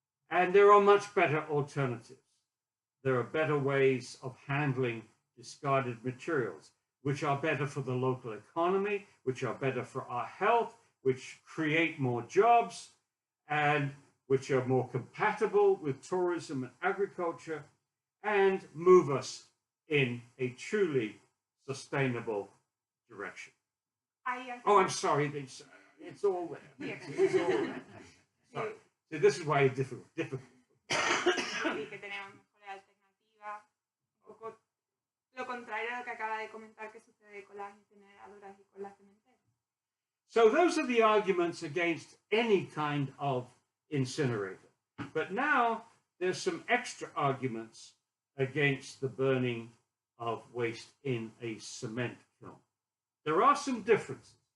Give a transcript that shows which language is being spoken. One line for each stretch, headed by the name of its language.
English: And there are much better alternatives. There are better ways of handling discarded materials, which are better for the local economy, which are better for our health, which create more jobs, and which are more compatible with tourism and agriculture, and move us in a truly sustainable direction. Oh, I'm sorry, it's all there. Yeah. It's all there. Sorry. So this is why it's difficult.
Spanish: Sí, que tenemos mejores alternativas. Un poco lo contrario a lo que acaba de comentar que sucede con las incineradoras y con las cementeras.
English: So those are the arguments against any kind of incinerator. But now there's some extra arguments against the burning of waste in a cement kiln. There are some differences.